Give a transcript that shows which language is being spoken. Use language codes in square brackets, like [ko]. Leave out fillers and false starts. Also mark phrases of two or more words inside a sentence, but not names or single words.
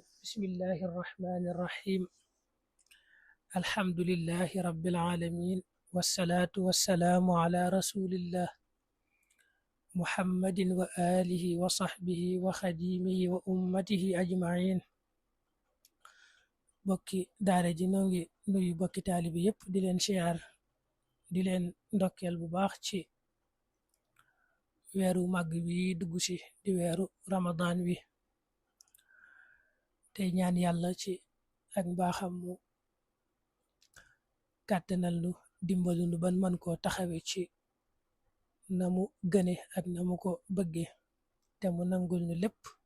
[ar] بسم الله الرحمن الرحيم. الحمد لله رب العالمين، والصلاة والسلام على رسول الله محمد وآله وصحبه وخديمه وأمته أجمعين. [wo] bokki daara ji noo ngi nuyu bokki taalibi yépp di leen siyaar di leen ndokkeel bu baax ci weeru màgg wi dugg si di weeru Ramadan wi, tey ñaan yàlla ci ak mbaaxam mu kàttanal nu dimbalu nu ban man koo taxawe ci na mu gëne ak na mu ko bëgge te mu nangul nu lépp.